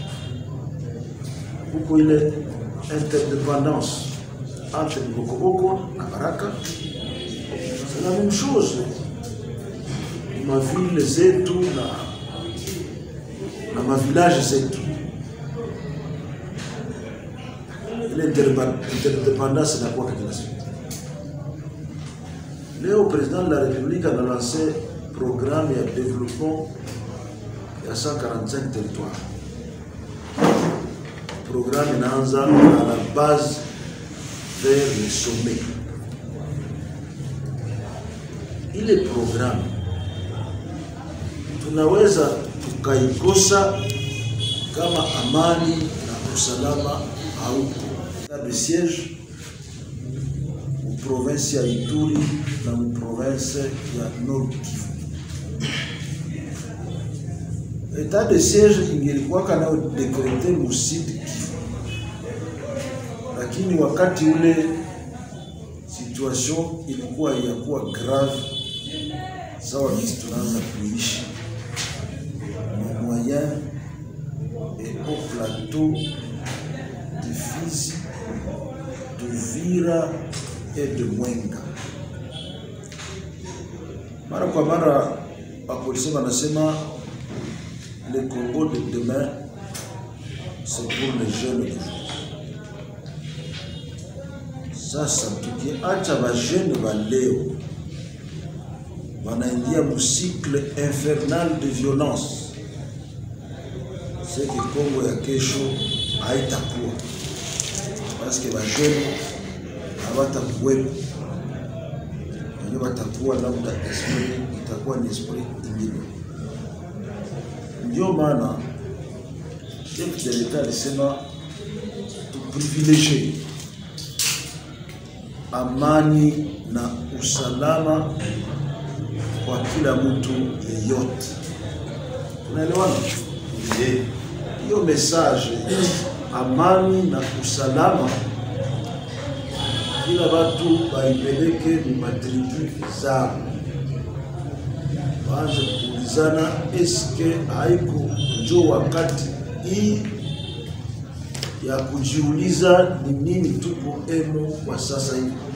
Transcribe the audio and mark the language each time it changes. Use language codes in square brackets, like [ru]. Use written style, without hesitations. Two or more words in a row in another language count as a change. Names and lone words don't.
[sw] Huko ile [fr] interdépendance entre [sw] Bokoboko na Baraka, [fr] c'est la même chose. [sw] Ma ville zetu na ma village zetu, l'interdépendance na kwa kila siku. [fr] Leo président de la République a lancé programme de développement de 145 territoires. Programme inaanza à la base vers le sommet. [sw] Ile programme tunaweza tukaikosa kama amani na usalama haupo. [fr] État de siège [sw] mu province ya Ituri na mu province ya Nord Kivu. [fr] État de siège [sw] ingelikuwa kana décrété mu Sud Kivu, lakini wakati ule situation ilikuwa yakuwa grave, sawa sisi tunaanza kuishi na [fr] moyen et au plateau de Fizi, d'Uvira et de Mwenga. [sw] Mara kwa mara wapolisi wanasema [fr] le Congo de demain c'est pour les jeunes d'aujourd'hui. [sw] Sasa tukiacha vajene wa leo wanaingia mu [fr] cycle infernal de violence, c'est que [sw] Congo ya kesho haitakuwa, [fr] parce que [sw] vajene hawatakuwepo, wenye watakuwa labda esprit itakuwa ni esprit ingine. Ndio maana [fr] chef de l'État [sw] alisema tuprivilégie amani na usalama kwa kila mtu yeyote. Tunaelewana? Hiyo message amani na usalama kila watu waipeleke ni matribu zao, waanze kuulizana, eske haiko njo wakati hii ya kujiuliza ni nini tuko emo kwa sasa hivi?